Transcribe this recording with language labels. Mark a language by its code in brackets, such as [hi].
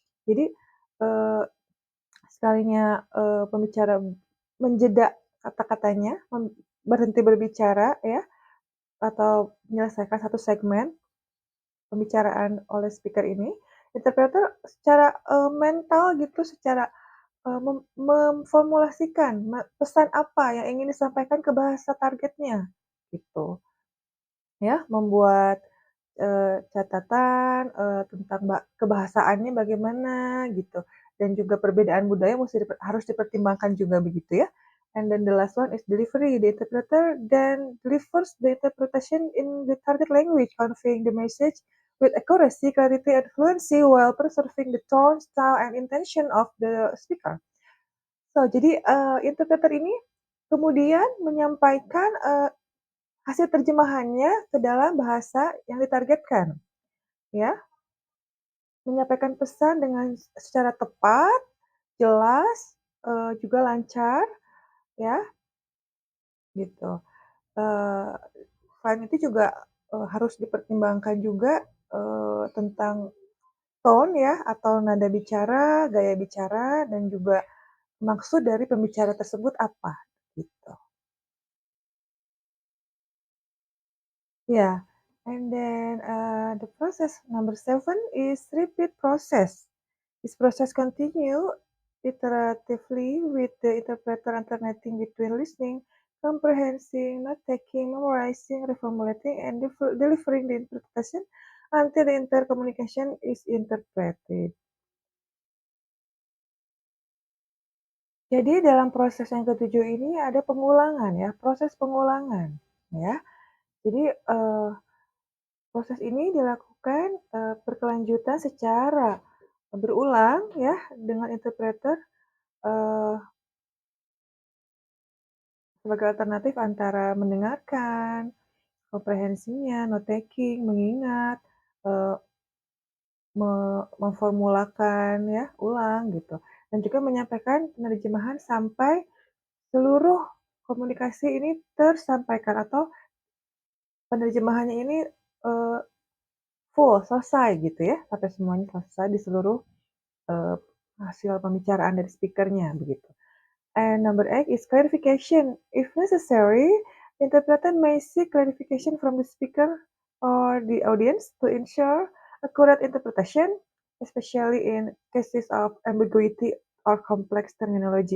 [id] Jadi, eee, sekalinya, pembicara menjeda kata-katanya, berhenti berbicara ya, atau menyelesaikan satu segmen pembicaraan oleh speaker ini, interpreter secara, mental gitu, secara, memformulasikan pesan apa yang ingin disampaikan ke bahasa targetnya, gitu. Ya, membuat, catatan, tentang kebahasaannya bagaimana gitu, dan juga perbedaan budaya harus dipertimbangkan juga begitu ya. [en] And then the last one is delivery. The interpreter then delivers the interpretation in the target language, conveying the message with accuracy, clarity, and fluency while preserving the tone, style, and intention of the speaker. [id] So, jadi, interpreter ini kemudian menyampaikan, hasil terjemahannya ke dalam bahasa yang ditargetkan, ya. Menyampaikan pesan dengan secara tepat, jelas, juga lancar, ya, gitu. Eee, Selain itu juga, harus dipertimbangkan juga, tentang tone ya, atau nada bicara, gaya bicara, dan juga maksud dari pembicara tersebut apa, gitu. Iya. [en] And then the process number 7 is repeat process. This process continue iteratively with the interpreter alternating between listening, comprehending, note-taking, memorizing, reformulating, and delivering the interpretation until the intercommunication is interpreted. [id] Jadi dalam proses yang ketujuh ini ada pengulangan ya, proses pengulangan ya. Jadi, proses ini dilakukan, berkelanjutan secara berulang ya dengan interpreter, eee, sebagai alternatif antara mendengarkan, komprehensinya, note taking, mengingat, eee, memformulakan ya, ulang gitu, dan juga menyampaikan penerjemahan sampai seluruh komunikasi ini tersampaikan atau penerjemahannya ini, eee, full, selesai gitu ya, sampai semuanya selesai di seluruh, eee, hasil pembicaraan dari speaker-nya begitu. [en] And number 8 is clarification. If necessary, interpreter may seek clarification from the speaker or the audience to ensure accurate interpretation, especially in cases of ambiguity or complex terminology.